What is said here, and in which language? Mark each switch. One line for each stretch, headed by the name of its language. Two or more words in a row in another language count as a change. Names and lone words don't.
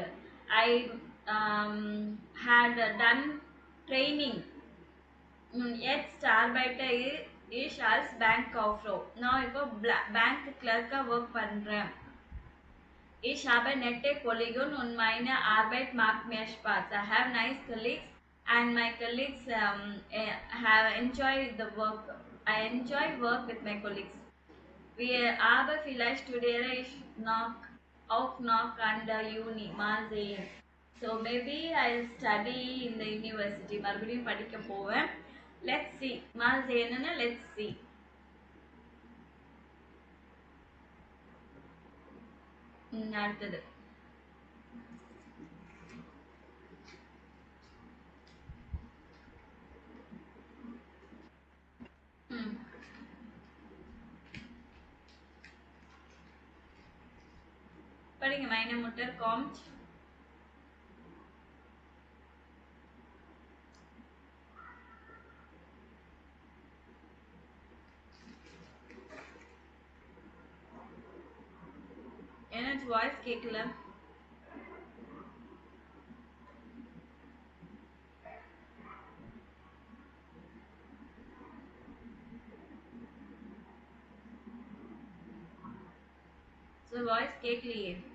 English: I had done training.
German: Jetzt arbeite ich als Bankkauffrau.
Tamil: நான் இப்போ
English: bank clerk work
Tamil: பண்றேன்.
German: Ich habe nette Kollegen und meine Arbeit macht mir Spaß.
English: I have nice colleagues and my colleagues have enjoyed the work. I enjoy work with my colleagues.
German: Aber vielleicht studiere ich auch noch an der Uni. Mal sehen.
English: So maybe I'll study in the university.
Tamil: மறுபடியும் படிக்க போவேன்.
English: Let's see.
German: Mal sehen.
English: Let's see.
Tamil: அடுத்தது படிங்க.
German: Meine Mutter kommt.
Tamil: எனக்கு வாய்ஸ் கேட்கல. ஸோ வாய்ஸ் கேட்கலையே.